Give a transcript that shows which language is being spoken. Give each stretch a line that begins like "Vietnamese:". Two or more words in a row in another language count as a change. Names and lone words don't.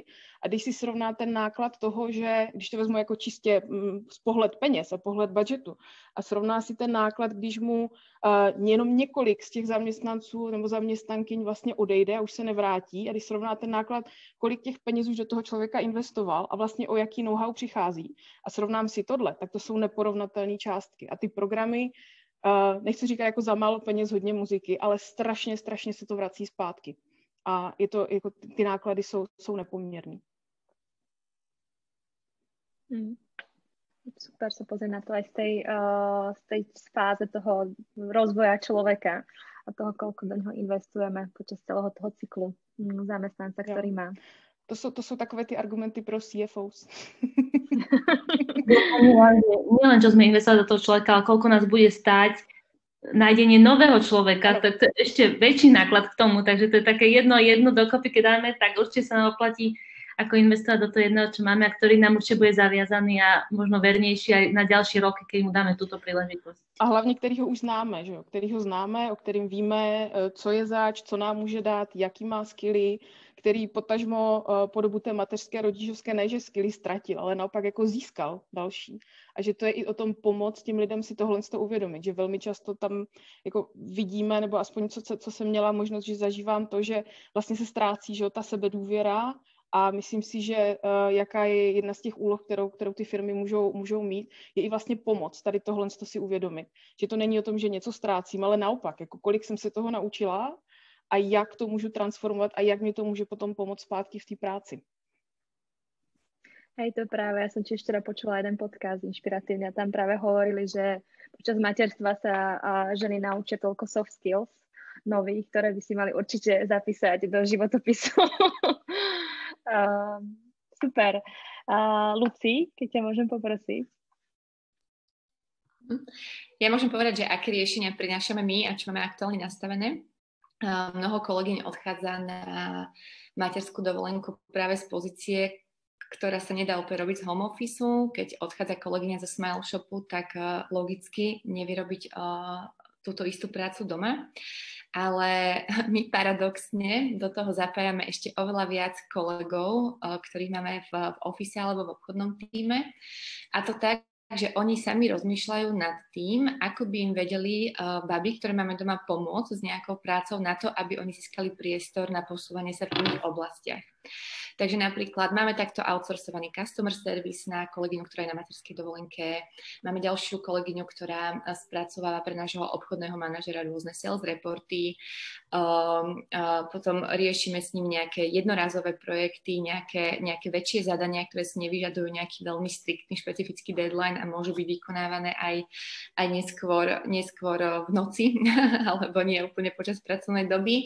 Czech: a když si srovná ten náklad toho, že když to vezmu jako čistě z pohled peněz a pohled budžetu a srovná si ten náklad, když mu jenom několik z těch zaměstnanců nebo zaměstnankyň vlastně odejde a už se nevrátí a když srovná ten náklad, kolik těch peněz už do toho člověka investoval a vlastně o jaký know-how přichází a srovnám si tohle, tak to jsou neporovnatelné částky a ty programy nechci říkat jako za málo peněz, hodně muziky, ale strašně se to vrací zpátky. A je to, jako ty náklady jsou nepoměrný.
Slovak: Super sa pozrieť na to aj z tej fáze toho rozvoja človeka a toho, koľko do neho investujeme počas celého toho cyklu zamestnanca, ktorý má.
Czech: To sú takové ty argumenty pro CFOs.
Slovak: Nie len, čo sme investovali do toho človeka, ale koľko nás bude stáť nájdenie nového človeka, to je ešte väčší náklad k tomu, takže to je také jedno dokopy, keď dáme, tak určite sa nám oplatí ako investovať do toho jedného, čo máme a ktorý nám určite bude zaviazaný a možno vernejší aj na ďalšie roky, keď mu dáme túto príležitosť.
Czech: A hlavně, kterýho už známe, že jo? Kterýho známe, o kterým víme, co je zač, co nám může dát, jaký má skilly, který potažmo po dobu té mateřské rodičovské ne, že skilly ztratil, ale naopak jako získal další. A že to je i o tom pomoct těm lidem si tohle uvědomit, že velmi často tam jako vidíme, nebo aspoň co jsem měla možnost, že zažívám to, že vlastně se ztrácí, že jo, ta sebedůvěra. A myslím si, že jaká je jedna z těch úloh, kterou ty firmy můžou mít, je i vlastně pomoc tady tohle si uvědomit. Že to není o tom, že něco ztrácím, ale naopak, jako kolik jsem se toho naučila a jak to můžu transformovat a jak mi to může potom pomoct zpátky v té práci.
Slovak: Hej, to práve, ja som tiež teda počula jeden podcast inšpiratívny a tam práve hovorili, že počas materstva sa ženy naučia toľko
English: soft skills
Slovak: nových, ktoré by si mali určite zapísať do životopisu. Super. Luci, keď ťa môžem poprosiť. Ja môžem povedať, že aké riešenia prinášame my a čo máme aktuálne nastavené. Mnoho kolegyň odchádza na materskú dovolenku práve z pozície, ktorá sa nedá úplne robiť z
English: home office.
Slovak: Keď odchádza kolegyňa zo Smile Shopu, tak logicky nevie robiť túto istú prácu doma. Ale my paradoxne do toho zapájame ešte oveľa viac kolegov, ktorých máme v office alebo v obchodnom tíme. A to tak, že oni sami rozmýšľajú nad tým, ako by im vedeli baby, ktoré máme doma, pomôcť s nejakou prácou na to, aby oni získali priestor na posúvanie sa v iných oblastiach. Takže napríklad máme takto outsourcovaný
English: customer service
Slovak: na kolegyňu, ktorá je na materskej dovolenke. Máme ďalšiu kolegyňu, ktorá spracováva pre nášho obchodného manažera rôzne
English: sales reporty.
Slovak: Potom riešime s ním nejaké jednorázové projekty, nejaké väčšie zadania, ktoré si nevyžadujú nejaký veľmi striktný špecifický deadline a môžu byť vykonávané aj neskôr v noci, alebo nie úplne počas pracovnej doby.